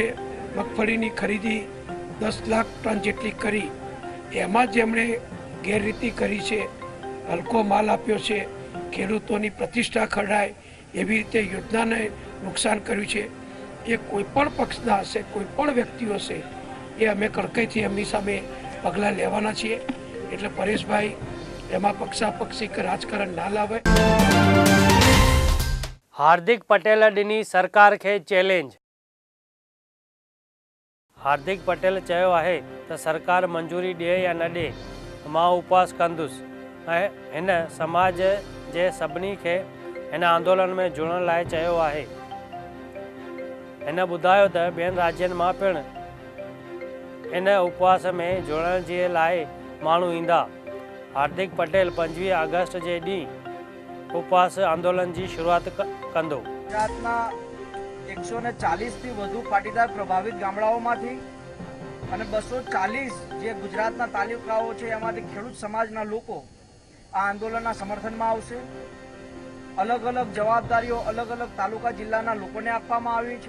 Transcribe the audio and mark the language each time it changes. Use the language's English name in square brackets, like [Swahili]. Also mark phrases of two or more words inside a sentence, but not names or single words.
[Gujarati] મગફળીની ખરીદી 10 લાખ ટન જેટલી કરી, એમાં જેમણે ગેરરીતિ કરી છે, હલકો માલ આપ્યો છે, ખેડૂતોની પ્રતિષ્ઠા ખરડાય એવી રીતે યોજનાને નુકસાન કર્યું છે, એ કોઈપણ પક્ષના હશે, કોઈપણ વ્યક્તિઓ હશે, એ અમે કડકાઈથી એમની સામે પગલાં લેવાના છીએ। એટલે પરેશભાઈ એમાં પક્ષાપક્ષી કે રાજકારણ ના લાવે। [Sindhi] हार्दिक पटेल ॾिनी सरकार खे चैलेंज। हार्दिक पटेल चयो आहे त सरकार मंजूरी ॾिए या न ॾिए मां उपवास कंदुसि ऐं हिन समाज जे सभिनी खे हिन आंदोलन में जुड़ण लाइ चयो आहे। हिन ॿुधायो त ॿियनि राज्यनि मां पिणु इन उपवास में जुड़ण जे लाइ माण्हू ईंदा। हार्दिक पटेल 25 अगस्त जे ॾींहुं उपवास आंदोलन की शुरुआत कंदो। [Gujarati] ગુજરાતના 140 થી વધુ પાટીદાર પ્રભાવિત ગામડાઓમાંથી અને 240 જે ગુજરાતના તાલુકાઓ છે એમાંથી ખેડૂત સમાજના લોકો આ આંદોલનના સમર્થનમાં આવશે। અલગ અલગ જવાબદારીઓ અલગ અલગ તાલુકા જિલ્લાના લોકોને આપવામાં આવી છે।